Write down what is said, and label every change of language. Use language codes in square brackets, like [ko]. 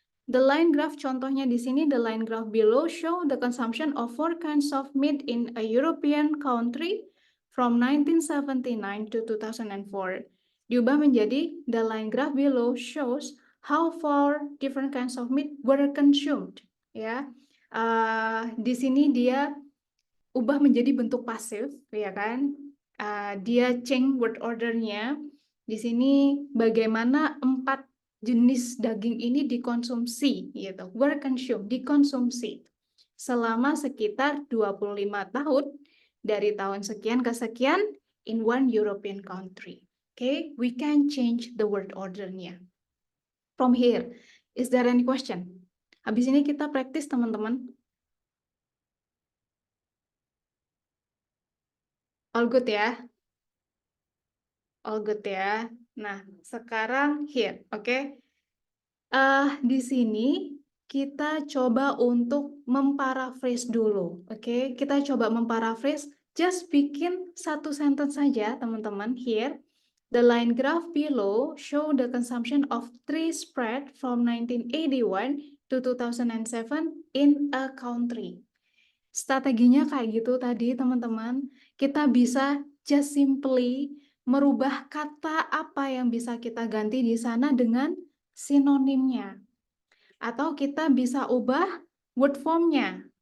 [en] The line graph [id] contohnya di sini, [en] the line graph below show the consumption of 4 kinds of meat in a European country from 1979 to 2004. [id] Diubah menjadi [en] the line graph below shows how 4 different kinds of meat were consumed. [id] Ya, di sini dia ubah menjadi bentuk pasif, ya kan? Dia [en] change word ordernya. [id] Di sini bagaimana 4 jenis daging ini dikonsumsi, gitu. [en] Were consumed, [id] dikonsumsi selama sekitar 25 tahun dari tahun sekian ke sekian [en] in one European country. Okay, we can change the word ordernya. From here, is there any question? [id] Habis ini kita praktis teman-teman. [en] All good ya? All good ya. [id] Nah, sekarang here, oke? Di sini kita coba untuk memparaphrase dulu, oke? Kita coba memparaphrase, just bikin satu sentence saja, teman-teman. [en] Here, the line graph below show the consumption of 3 spread from 1981 to 2007 in a country. [id] Strateginya kayak gitu tadi, teman-teman. Kita bisa [en] just simply [id] merubah kata apa yang bisa kita ganti di sana dengan sinonimnya. Atau kita bisa ubah word formnya.